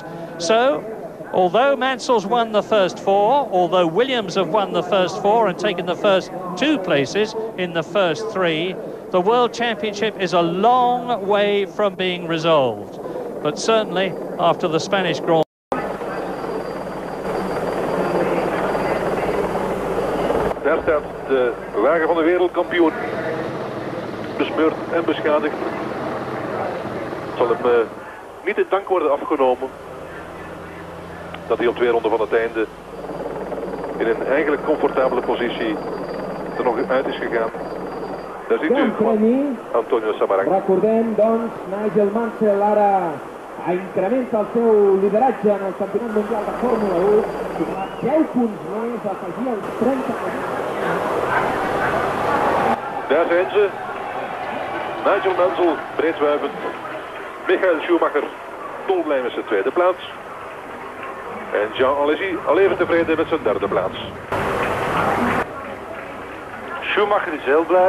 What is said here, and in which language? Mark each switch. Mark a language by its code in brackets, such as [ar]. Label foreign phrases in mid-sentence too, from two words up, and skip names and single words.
[en] So, although Mansell's won the first 4, although Williams have won the first 4 and taken the first 2 places in the first 3, the World Championship is a long way from being resolved. But certainly after the Spanish Grand Prix. [nl] Daar staat de wagen van de wereldkampioen. Besmeurd en beschadigd. Zal hem niet in dank worden afgenomen dat hij op 2 ronden van het einde in een eigenlijk comfortabele positie er nog uit is gegaan. Daar ziet u Antonio Samaranch. [ca] Recordem, doncs, Nigel Mansell ara incrementa el seu lideratge en el Campionat Mundial de Fórmula 1, suma 10 punts més, afegir els 30 punts. [nl] Daar zijn ze. Nigel Mansell, breedwuivend. Michael Schumacher, dolblij met zijn 2e plaats. En Jean Alesi al even tevreden met zijn 3e plaats. Schumacher is heel blij.